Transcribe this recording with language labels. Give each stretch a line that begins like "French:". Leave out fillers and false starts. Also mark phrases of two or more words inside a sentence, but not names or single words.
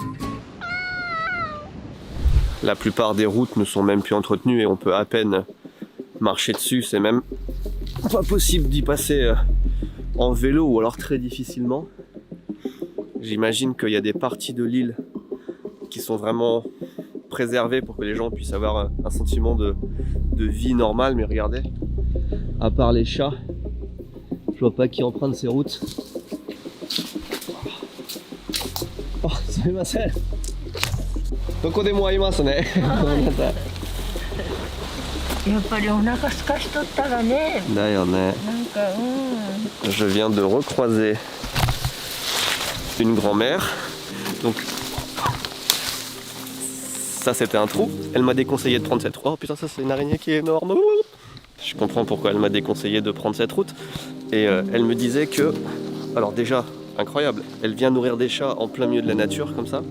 French: La plupart des routes ne sont même plus entretenues et on peut à peine marcher dessus, c'est même pas possible d'y passer en vélo ou alors très difficilement. J'imagine qu'il y a des parties de l'île qui sont vraiment préservées pour que les gens puissent avoir un sentiment de vie normale, mais regardez, à part les chats, je vois pas qui emprunte ces routes.
Japanese: Oh, sumimasen. どこでも会いますね。やっぱりお腹空かしとったらね。だよね。なんか
French: Je viens de recroiser une grand-mère. Donc ça c'était un trou. Elle m'a déconseillé de prendre cette route. Oh putain, ça c'est une araignée qui est énorme. Je comprends pourquoi elle m'a déconseillé de prendre cette route. Et elle me disait que, alors déjà incroyable, elle vient nourrir des chats en plein milieu de la nature comme ça.